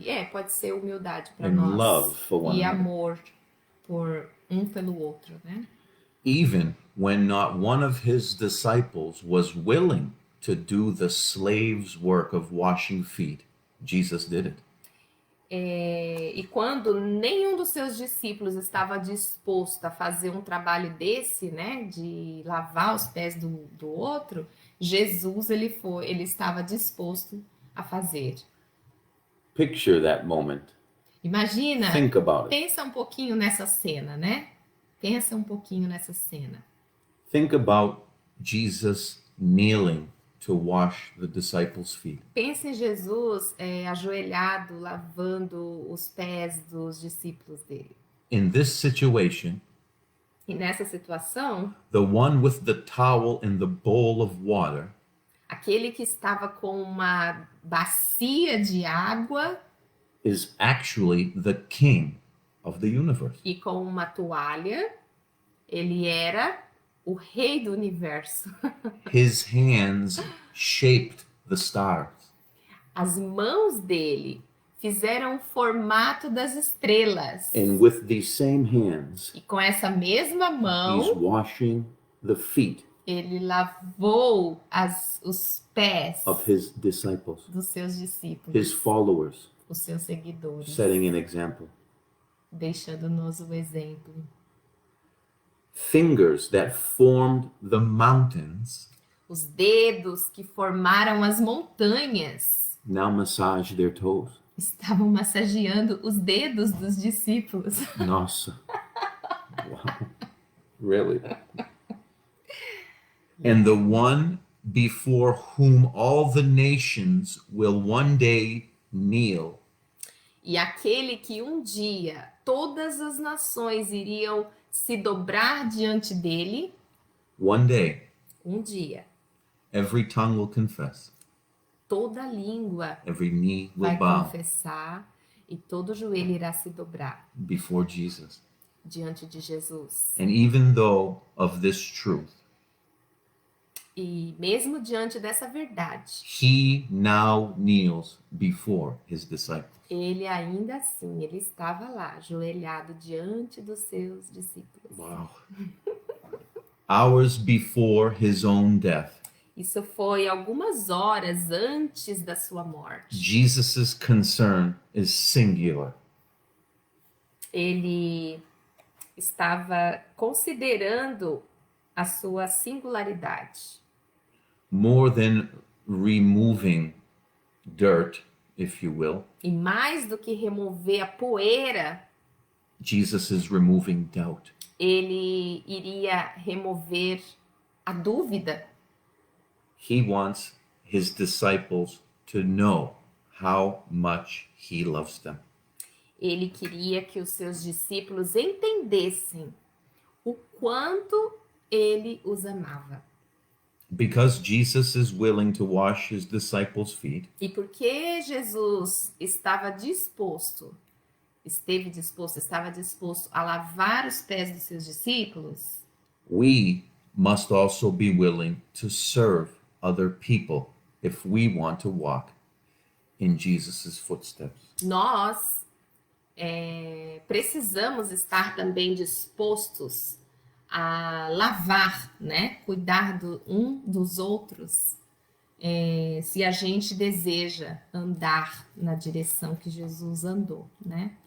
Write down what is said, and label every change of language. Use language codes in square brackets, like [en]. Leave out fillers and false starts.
[pt] pode ser humildade para [en] and [pt] nós [en] love for one [pt] e [en] another. [pt] amor por um pelo outro, né? [en] Even when not one of his disciples was willing to do the slave's work of washing feet, Jesus did it. [pt] E quando nenhum dos seus discípulos estava disposto a fazer um trabalho desse, né, de lavar os pés do outro, Jesus ele estava disposto a fazer. [en] Picture that moment. [pt] Imagina, [en] Think about it. [pt] pensa um pouquinho nessa cena, né? Pensa um pouquinho nessa cena. [en] Think about Jesus kneeling to wash the disciples' feet. [pt] Pense em Jesus ajoelhado, lavando os pés dos discípulos dele. [en] In this situation, [pt] E nessa situação, [en] the one with the towel and the bowl of water [pt] aquele que estava com uma bacia de água [en] is actually the king of the universe. [pt] e com uma toalha, ele era o rei do universo. [en] His hands shaped the stars. [pt] As mãos dele fizeram o formato das estrelas. [en] And with these same hands, [pt] E com essa mesma [en] he's [pt] mão, [en] washing the feet [pt] ele lavou os pés [en] of his disciples, [pt] dos seus discípulos, [en] his followers, [pt] os seus seguidores, [en] setting an example. [pt] deixando-nos o exemplo. [en] Fingers that formed the mountains [pt] Os dedos que formaram as montanhas [en] now massage their toes. [pt] estavam massageando os dedos dos discípulos. Nossa. [en] Wow. Really? And the one before whom all the nations will one day kneel [pt] E aquele que um dia todas as nações iriam se dobrar diante dele, [en] one day [pt] um dia [en] every tongue will confess, [pt] toda língua [en] every knee will [pt] vai [en] bow [pt] confessar e todo joelho irá se dobrar [en] before Jesus. [pt] diante de Jesus. [en] And even though of this truth, [pt] E mesmo diante dessa verdade, [en] he now kneels before his disciples. [pt] ele ainda assim, ele estava lá, ajoelhado diante dos seus discípulos. [en] Wow. Hours before his own death, [pt] Isso foi algumas horas antes da sua morte. [en] Jesus' concern is singular. [pt] Ele estava considerando a sua singularidade. [en] More than removing dirt, if you will, [pt] E mais do que remover a poeira, [en] Jesus is removing doubt. [pt] ele iria remover a dúvida. [en] He wants his disciples to know how much he loves them. [pt] Ele queria que os seus discípulos entendessem o quanto ele os amava. [en] Because Jesus is willing to wash his disciples' feet, [pt] E porque Jesus estava disposto, estava disposto a lavar os pés dos seus discípulos, [en] we must also be willing to serve other people if we want to walk in Jesus' footsteps. [pt] nós precisamos estar também dispostos a lavar, né? Cuidar um dos outros, se a gente deseja andar na direção que Jesus andou, né?